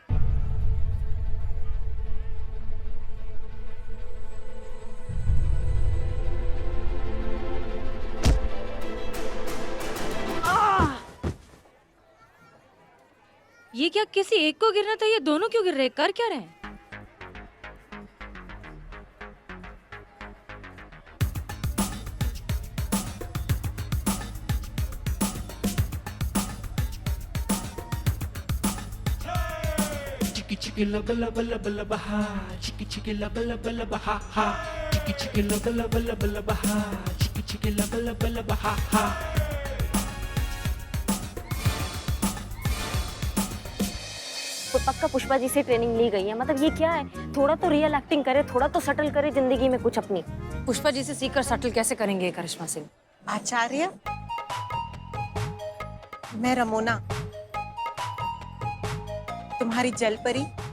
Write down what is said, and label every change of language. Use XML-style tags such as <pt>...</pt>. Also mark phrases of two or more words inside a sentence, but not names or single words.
<hi>ये क्या किसी एक को गिरना था, ये दोनों क्यों गिर रहे हैं? कर क्या रहे हैं? Chicky chicky lubba lubba lubba lubba ha. Chicky chicky lubba lubba lubba ha ha. Chicky chicky lubba lubba lubba lubba ha. Chicky chicky lubba lubba lubba ha ha. तो पक्का पुष्पा जी से ट्रेनिंग ली गई है। मतलब ये क्या है? थोड़ा तो</hi> <en>real acting</en> <hi>करे, थोड़ा तो सटल करे जिंदगी में कुछ अपनी। पुष्पा जी से सीखकर सटल कैसे करेंगे करिश्मा सिंह? आचार्य, मैं रमोना, तुम्हारी जल परी।</hi>